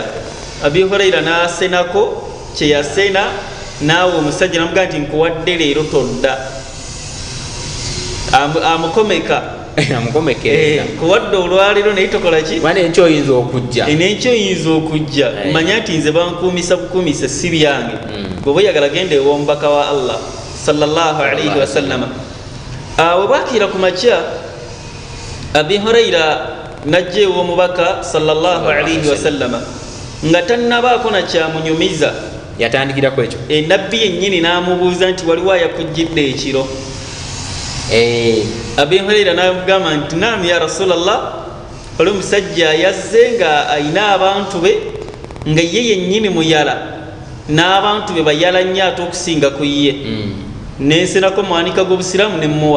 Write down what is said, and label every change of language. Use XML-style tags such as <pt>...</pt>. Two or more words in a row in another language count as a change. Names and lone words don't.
<lg>Abi Hurairata n'asenako kyeyasena naawe omusajja namugamba nti nkuwadde leero todda amukomeka kuwadde olwaleero naye tokola ki n'enkyo oyinza okujja manya nti nze bankuumisa bukuumisa si byange bw'oba oyagala genda ew'omubaka wa Allah</lg> <ar>صلى الله عليه وسلم.</ar> <lg>Bwe bwakiira ku makya Abi Hurairata najja ew'omubaka</lg> <ar>صلى الله عليه وسلم</ar> <lg>nga tannabaako nakyamunyumiza yatandikirako ekyo nabbi yennyini n'amubuuza nti waliwo ayakujjidde ekiro. Abi Hurairata n'amugamba nti</lg> <ar>نعم يا رسول الله</ar> <lg>oli omusajja yazze nga ayina abantu be nga ye yennyini muyala n'abantu be bayala nnyo ate okusinga ku ye nensenako mawanika g'obusiraamu nemuwa.</lg>